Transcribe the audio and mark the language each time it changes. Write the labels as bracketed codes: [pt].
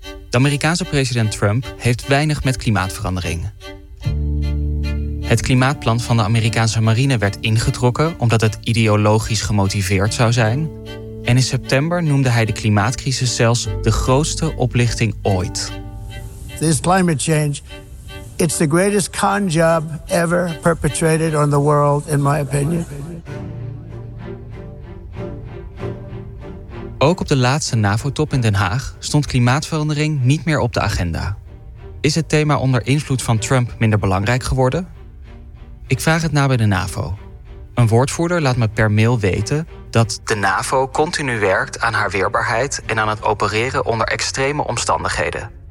[nl] De Amerikaanse president Trump heeft weinig met klimaatverandering. Het klimaatplan van de Amerikaanse marine werd ingetrokken omdat het ideologisch gemotiveerd zou zijn. En in september noemde hij de klimaatcrisis zelfs de grootste oplichting ooit. [en] This climate change, it's the greatest con job ever perpetrated on the world, in my opinion. [nl] Ook op de laatste NAVO-top in Den Haag stond klimaatverandering niet meer op de agenda. Is het thema onder invloed van Trump minder belangrijk geworden? Ik vraag het na bij de NAVO. Een woordvoerder laat me per mail weten dat de NAVO continu werkt aan haar weerbaarheid en aan het opereren onder extreme omstandigheden.